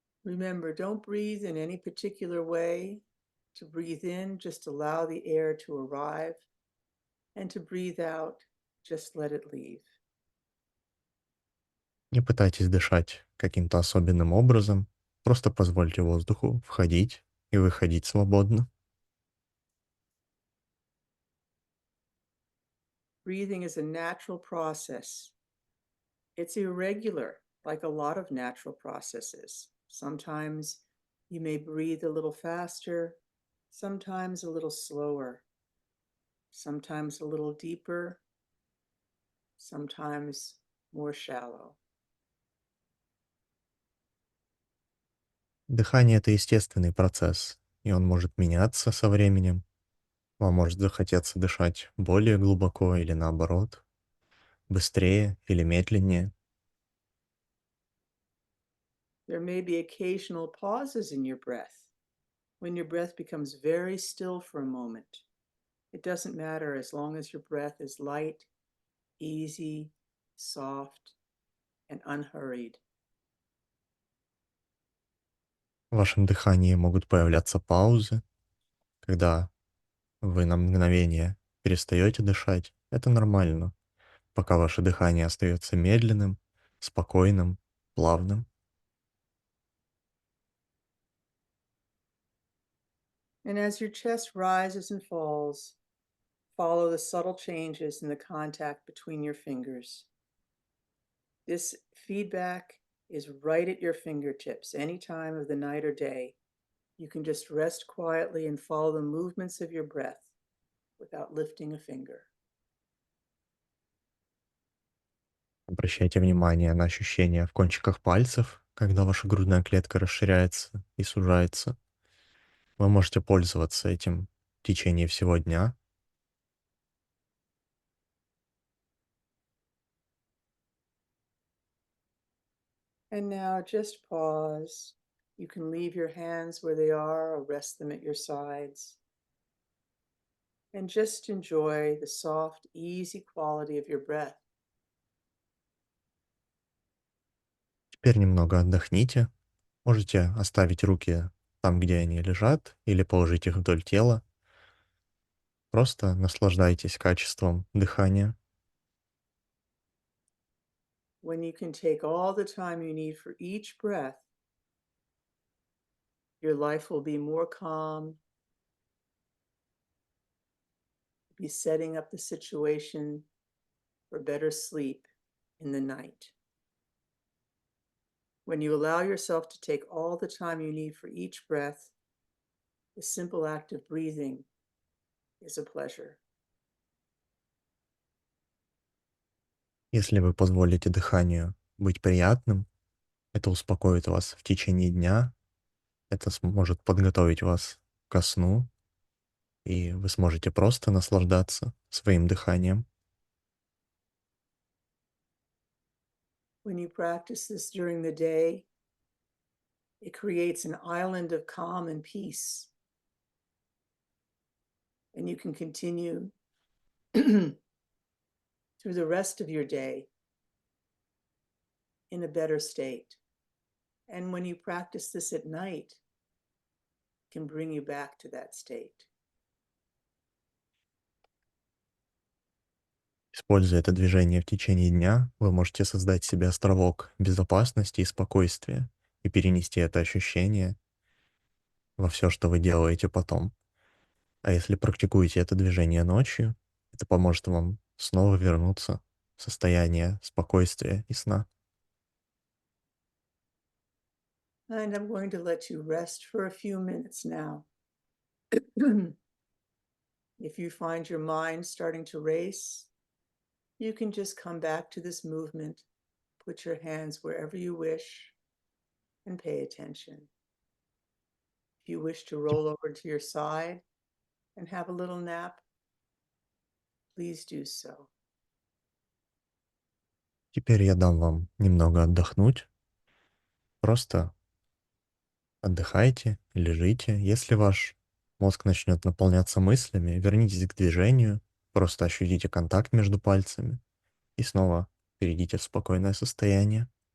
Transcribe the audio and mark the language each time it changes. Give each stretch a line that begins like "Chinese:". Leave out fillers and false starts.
English: Remember, don't breathe in any particular way. To breathe in, just allow the air to arrive, and to breathe out, just let it leave.
Russian: Не пытайтесь дышать каким-то особенным образом, просто позвольте воздуху входить и выходить свободно.
English: Breathing is a natural process. It's irregular, like a lot of natural processes. Sometimes you may breathe a little faster, sometimes a little slower, sometimes a little deeper, sometimes more shallow.
Russian: Дыхание — это естественный процесс, и он может меняться со временем. Вам может захотеться дышать более глубоко или наоборот, быстрее или медленнее.
English: There may be occasional pauses in your breath when your breath becomes very still for a moment. It doesn't matter as long as your breath is light, easy, soft, and unhurried.
Russian: В вашем дыхании могут появляться паузы, когда вы на мгновение перестаете дышать. Это нормально, пока ваше дыхание остается медленным, спокойным, плавным.
English: And as your chest rises and falls, follow the subtle changes in the contact between your fingers. This feedback is right at your fingertips any time of the night or day. You can just rest quietly and follow the movements of your breath without lifting a finger.
Russian: Обращайте внимание на ощущения в кончиках пальцев, когда ваша грудная клетка расширяется и сужается. Вы можете пользоваться этим в течение всего дня.
English: And now just pause. You can leave your hands where they are or rest them at your sides. And just enjoy the soft, easy quality of your breath.
Russian: Теперь немного отдохните. Можете оставить руки там, где они лежат, или положить их вдоль тела. Просто наслаждайтесь качеством дыхания.
English: When you can take all the time you need for each breath, your life will be more calm, be setting up the situation for better sleep in the night. When you allow yourself to take all the time you need for each breath, the simple act of breathing is a pleasure.
Russian: Если вы позволите дыханию быть приятным, это успокоит вас в течение дня, это сможет подготовить вас ко сну, и вы сможете просто наслаждаться своим дыханием.
English: When you practice this during the day, it creates an island of calm and peace. And you can continue through the rest of your day in a better state. And when you practice this at night, it can bring you back to that state.
Russian: Используя это движение в течение дня, вы можете создать себе островок безопасности и спокойствия и перенести это ощущение во все, что вы делаете потом. А если практикуете это движение ночью, это поможет вам снова вернуться в состояние спокойствия и сна.
English: And I'm going to let you rest for a few minutes now. If you find your mind starting to race, you can just come back to this movement, put your hands wherever you wish, and pay attention. If you wish to roll over to your side and have a little nap, please do so.
Russian: Теперь я дам вам немного отдохнуть. Просто отдыхайте, лежите. Если ваш мозг начнет наполняться мыслями, вернитесь к движению, просто ощутите контакт между пальцами и снова перейдите в спокойное состояние.